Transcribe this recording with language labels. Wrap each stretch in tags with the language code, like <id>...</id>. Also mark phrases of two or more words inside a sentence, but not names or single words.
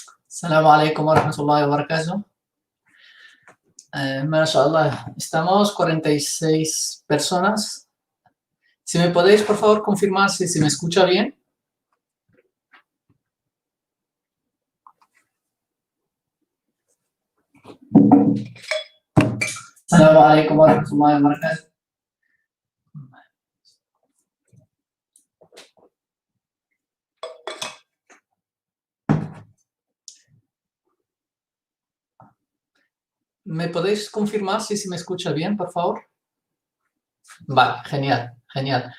<ar>السلام عليكم ورحمة الله وبركاته.</ar> <es>Mashallah, estamos 46 personas. Si me podéis, por favor, confirmar si me escucha bien.</es> <ar>السلام عليكم ورحمة الله وبركاته.</ar> <es>¿Me podéis confirmar si me escucha bien, por favor? Vale, genial, genial.</es>